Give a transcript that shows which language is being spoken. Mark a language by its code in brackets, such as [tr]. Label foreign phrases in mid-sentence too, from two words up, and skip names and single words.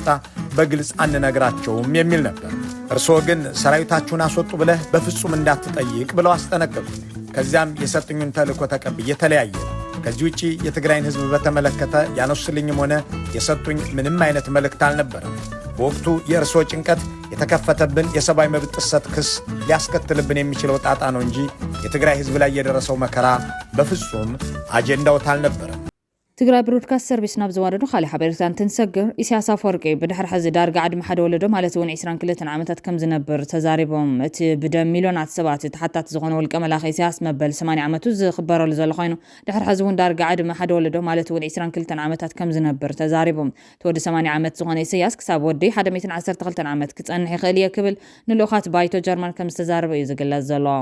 [am] በግልጽ አንነግራቸውም የሚል ነበር። እርስዎ ግን ሰራዊታችሁን አስወጡ ብለህ በፍጹም እንዳትጠይቅ ብለው አስጠነቀቁ። ከዚያም የሰጡኝን ተልእኮ ተቀብዬ ተለያየ። ከዚህ ውጪ የትግራይን ሕዝብ በተመለከተ ያነሱልኝም ሆነ የሰጡኝ ምንም አይነት መልእክት አልነበረም። በወቅቱ የእርስዎ ጭንቀት የተከፈተብን የሰብአዊ መብት ጥሰት ክስ ሊያስከትልብን የሚችለው ጣጣ ነው እንጂ የትግራይ ሕዝብ ላይ የደረሰው መከራ በፍጹም አጀንዳዎት አልነበረም። [ti] ትግራይ ብሮድካስት ሰርቪስ ናብ ዝዋደዱ ካሊእ ሓበሬታ እንትንሰግር ኢሳያስ አፈወርቂ ብድሕሪ ሕዚ ዳርጋ ዓድሚ ሓደ ወለዶ ማለት እውን 22 ዓመታት ከም ዝነብር ተዛሪቦም እቲ ብደም ሚልዮናት ሰባት ተሓታት ዝኾነ ውልቀ መላኽ ኢሳያስ መበል 80 ዓመቱ ዝኽበረሉ ዘሎ ኮይኑ ድሕሪ ሕዚ እውን ዳርጋ ዓድሚ ሓደ ወለዶ ማለት እውን 22 ዓመታት ከም ዝነብር ተዛሪቦም ተወዲ 80 ዓመት ዝኾነ ኢሳያስ ክሳብ ወዲ 112 ዓመት ክጸንሕ ይኽእል እየ ክብል ንልኡኻት ባይቶ ጀርመን ከም ዝተዛረበ እዩ ዝግለጽ ዘሎ።